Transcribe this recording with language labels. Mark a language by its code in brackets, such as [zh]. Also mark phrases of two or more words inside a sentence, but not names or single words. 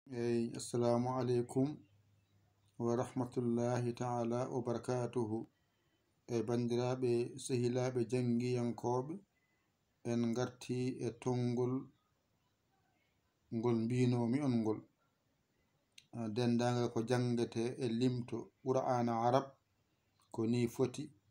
[ar] Eyi, السلام عليكم ورحمة الله تعالى وبركاته. [ff] E bandiraɓe, sehilaaɓe, jangiyankoɓe, en garti e tongol ngol mbinomi on ngol. Ah, dendagal ko jangete e limto Qur'ana Arab, ko ni foti.